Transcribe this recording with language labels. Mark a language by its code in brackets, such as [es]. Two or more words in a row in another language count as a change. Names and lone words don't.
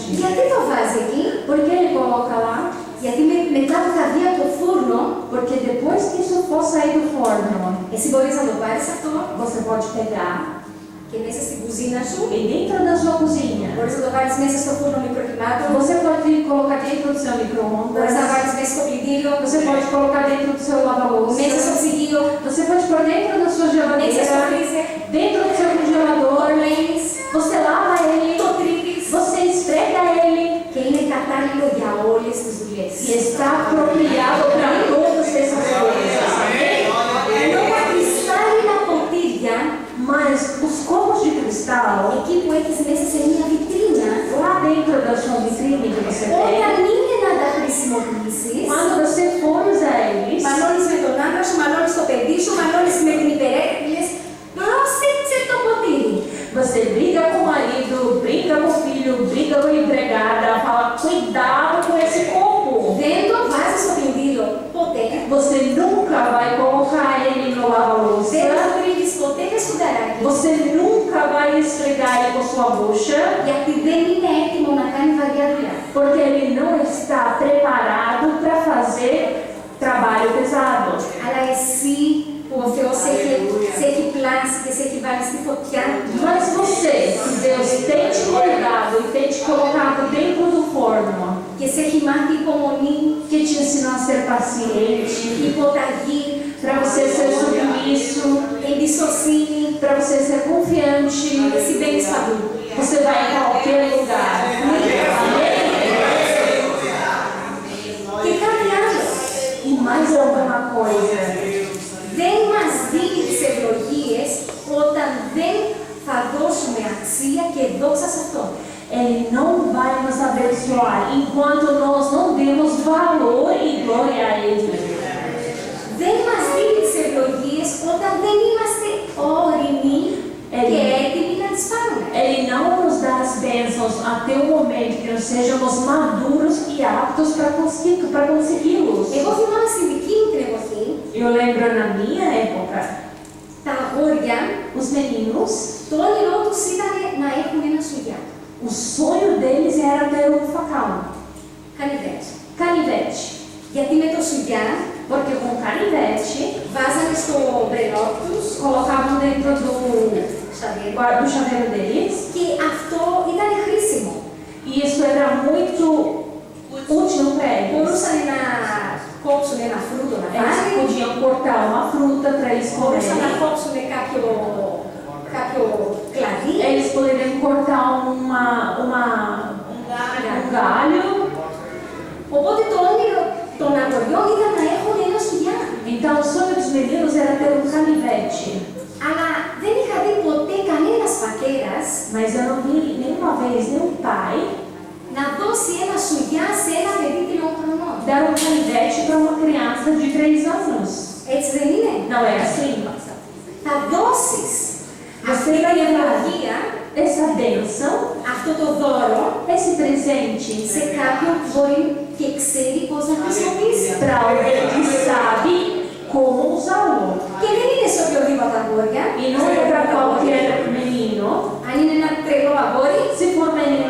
[el] Γιατί το βάζει εκεί? [pt] Por que ele coloca lá? [el] Γιατί μετά που θα βγει από το φούρνο, [pt] Porque depois que isso for sair do forno, [el] εσύ μπορείς να το πάρεις αυτό [pt] você pode pegar [el] και μέσα στην κουζίνα σου, [pt] e dentro da sua cozinha. [el] μπορείς να το βάλεις μέσα στο φούρνο μικροκυμάτων, [pt] Você pode colocar dentro do seu [el] μπορείς [pt] micro-ondas. [el] να βάλεις μέσα στο πλυντήριο, [pt] Você pode colocar dentro do seu [el] μέσα στο [pt] lava-louça. [el] ψυγείο, [pt] Você pode pôr dentro da sua [el] μέσα στο [pt] geladeira, [el] φρίζερ, [pt] dentro do seu congelador. [el] λένεις, [pt] Você lava ele, [el] το τρίβεις [pt] você esfrega ele [el] και είναι κατάλληλο για όλες τις δουλειές. [pt] e está apropriado para todas essas coisas. [el] Ενώ τα κρυστάλλινα ποτήρια, [pt] Mas os copos de cristal, [el] εκεί που έχεις μέσα σε μια βιτρίνα, [pt] lá dentro da sua vitrine que você [el] όταν [pt] tem, [el] είναι να τα χρησιμοποιήσεις, [pt] quando você for usar eles, [el] μαλώνεις με τον άντρα σου, μαλώνεις το παιδί σου, μαλώνεις με την υπερέκρη, λες, πρόσεξε το ποτήρι. [pt] você briga com o marido, briga com o filho, briga com a empregada, fala cuidado com esse copo. [el] Δεν το βάζεις στο πλυντήριο ποτέ. [pt] Você nunca vai colocar ele no [el] Δεν [pt] lava-louça. [el] το τρίβεις ποτέ με σκουταράκι. [pt] Você nunca vai esfregar ele com sua bucha, [el] Γιατί δεν είναι έτοιμο να κάνει βαριά δουλειά. [pt] porque ele não está preparado para fazer trabalho pesado. [el] Αλλά εσύ που ο Θεός σε έχει πλάσει και σε έχει βάλει στη φωτιά, [pt] Mas você, que Deus tem te moldado e tem te colocado dentro do forno, [el] και σε έχει μάθει υπομονή, [pt] que te ensinou a ser paciente, [el] υποταγή, [pt] para você ser submisso, [el] εμπιστοσύνη, [pt] para você ser confiante, [el] εσύ μπαίνεις παντού. [pt] você vai em qualquer lugar. Amém? [el] Και κάτι άλλο. [pt] E mais alguma coisa. [el] Δεν μας δίνει τις ευλογίες όταν δεν θα δώσουμε αξία και δόξα σε αυτό. [pt] Ele não vai nos abençoar enquanto nós não demos valor e glória a Ele. [el] Δεν μας δίνει τις ευλογίες όταν δεν είμαστε όριμοι και έτοιμοι να τις πάρουμε. [pt] Ele não nos dá as bênçãos até o momento que nós sejamos maduros e aptos para consegui-los. [el] Εγώ θυμάμαι στη δική μου την εποχή, [pt] Eu lembro na minha época, [el] τα αγόρια, [pt] os meninos, [el] το όνειρό τους ήταν να έχουν ένα σουγιά. [pt] o sonho deles era ter um facão, [el] Κανιβέτσι. [pt] canivete. [el] Γιατί με το σουγιά [pt] Porque com canivete, [el] βάζανε στο μπρελό τους [pt] colocavam dentro do chaveiro deles, [el] και αυτό ήταν χρήσιμο. [pt] e isso era muito útil para eles. [el] Μπορούσαν να κόψουν ένα φρούτο να [pt] Eles [el] πάρουν, [pt] podiam cortar uma fruta para eles [el] μπορούσαν να [pt] comerem. [el] κόψουν κάποιο κλαδί. [pt] Eles poderiam cortar um galho. [el] Οπότε το όνειρο των αγοριών ήταν να έχουν ένα σουγιά. [pt] Então o sonho dos meninos era ter um canivete. [el] Αλλά δεν είχα δει ποτέ κανένας πατέρας [pt] Mas eu não vi nenhuma vez nenhum pai [el] να δώσει ένα σουγιά σε ένα παιδί 3 χρονών. [pt] dar um canivete para uma criança de 3 anos. [el] Έτσι δεν είναι? [pt] Não é assim? [el] Θα δώσεις αυτή [pt] Você vai [el] την [pt] levar [el] ευλογία, [pt] essa bênção, [el] αυτό το δώρο, [pt] esse presente [el] σε κάποιον που μπορεί και ξέρει πώς να χρησιμοποιήσει. [pt] para alguém que sabe como usá-lo. [el] Και δεν είναι σε οποιοδήποτε αγόρια. [pt] E não é para qualquer menino. [el] Αν είναι ένα τρελό αγόρι, [pt] Se for uma